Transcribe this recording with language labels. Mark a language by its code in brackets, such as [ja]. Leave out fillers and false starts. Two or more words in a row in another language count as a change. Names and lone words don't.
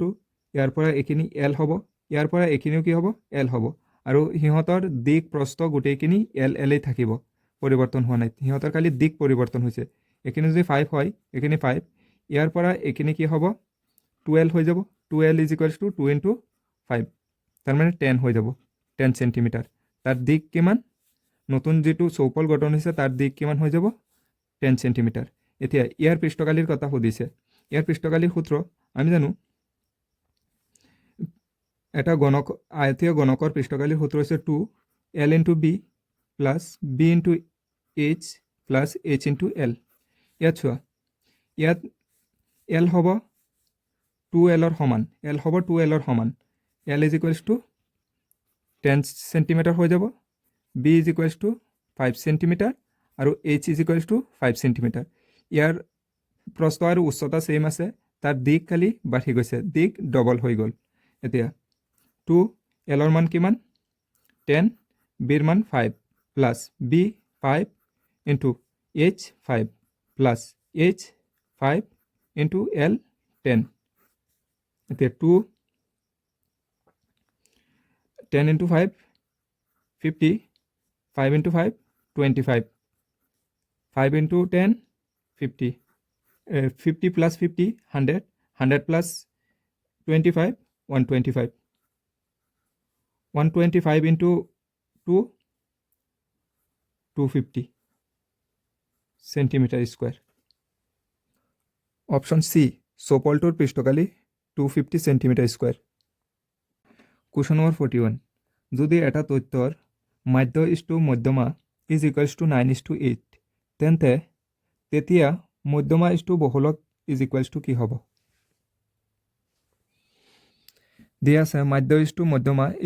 [as] ইয়াৰ পৰা এখিনি L হ'ব ইয়াৰ পৰা এখিনিও কি হ'ব L হ'ব আৰু হিহঁতৰ দিক প্ৰস্থ গোটেইখিনি L এই থাকিব পৰিৱৰ্তন হোৱা নাই হিহঁতৰ খালি দিক পৰিৱৰ্তন হৈছে এখিনি যদি 5 হয় এখিনি 5 ইয়াৰ পৰা এখিনি কি হ'ব 12 হৈ যাব 2L [en] is equals to [as] 2 into 5 তাৰ মানে 10 হৈ যাব 10 সেন্টিমিটাৰ তাৰ দিক কিমান নতুন যেটো চৌপল গঠন হৈছে তাৰ দিক কিমান হৈ যাব 10 সেন্টিমিটাৰ এতিয়া ইয়াৰ পৃষ্ঠকালিৰ কথা সুধিছে ইয়াৰ পৃষ্ঠকালিৰ সূত্ৰ আমি জানো এটা গণক আয়তীয় গণকৰ পৃষ্ঠকালিৰ সূত্ৰ হৈছে [en] 2L into B plus B into H plus H into L [as] ইয়াত চোৱা ইয়াত L হ'ব 2L ৰ সমান L [en] is equals to 10 [as] সেন্টিমিটাৰ হৈ যাব [en] B is equals to 5 [as] সেন্টিমিটাৰ আৰু [en] H is equals to 5 [as] সেন্টিমিটাৰ ইয়াৰ প্ৰস্থ আৰু উচ্চতা সেম আছে তাৰ দিক খালি বাঢ়ি গৈছে দিক ডবল হৈ গ'ল এতিয়া 2L ৰ মান কিমান 10 B ৰ মান 5 প্লাস B [en] 5 into H 5 plus H 5 into L [as] 10 এতিয়া 10 into 5 50 5 into 5 25 5 into 10 50 50 plus 50 100 100 plus 25 125 125 into 2 250 [en] centimeter square [as] অপশন সি চৌপলটোৰ পৃষ্ঠকালি 250 [en] centimeter square [as] কোৱেশ্যন নম্বৰ 41 যদি এটা তথ্যৰ মাধ্য [en] is to [as] মধ্যমা [en] is equals to [as] 9:8 তেন্তে তেতিয়া মধ্যমা [en] is to [as] বহুলক [en] is equals to [as] কি হ'ব দিয়া আছে মাধ্য [en] is to [as] মধ্যমা ইজ